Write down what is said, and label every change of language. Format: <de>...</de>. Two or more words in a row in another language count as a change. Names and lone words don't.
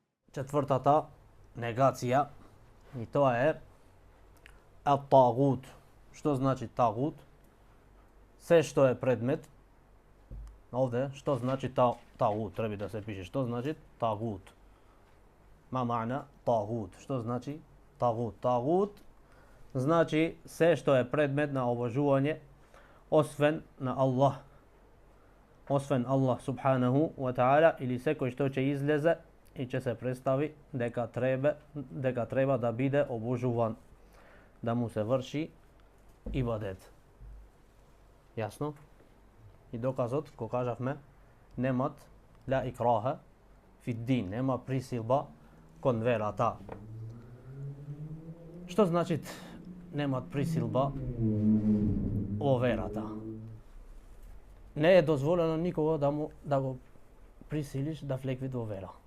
<mk>Четвртата негација, и тоа е ат-тагут. Што значи тагут? Се што е предмет. Овде што значи тагут? Треба да се пише што значи тагут.</mk> <ar>ما معنى طاغوت?</ar> <mk>Што значи тагут? Тагут значи се што е предмет на обожување освен на Аллах. Освен Аллах</mk> <ar>سبحانه وتعالى,</ar> <mk>или секој што ќе излезе и ќе се представи дека треба да биде обожуван, да му се врши ибадет. Јасно? И доказот, кој кажавме, немат</mk> <ar>لا إكراه في الدين,</ar> <mk>нема присилба кон верата. Што значи немат присилба во верата? Не е дозволено никого да го присилиш да влекви во вера.</mk>